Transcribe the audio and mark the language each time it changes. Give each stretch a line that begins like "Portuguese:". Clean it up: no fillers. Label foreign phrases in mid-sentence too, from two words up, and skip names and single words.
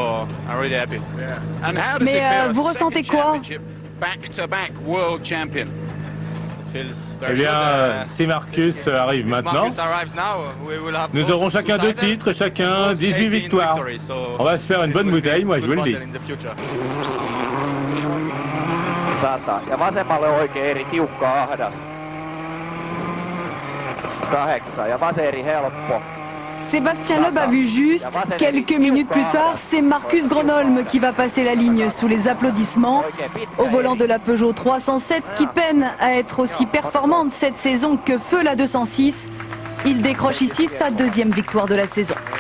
French: Mais vous ressentez quoi? Eh bien, si Marcus arrive maintenant, nous aurons chacun 2 titres, chacun 18 victoires. On va se faire une bonne bouteille, moi je vous le dis.
Finnish: Ja vasemmalle oikein eri tiukka ahdas. 8 ja vaseri helppo.
French: Sébastien Loeb a vu juste. Quelques minutes plus tard, c'est Marcus Gronholm qui va passer la ligne sous les applaudissements. Au volant de la Peugeot 307 qui peine à être aussi performante cette saison que feu la 206. Il décroche ici sa 2e victoire de la saison.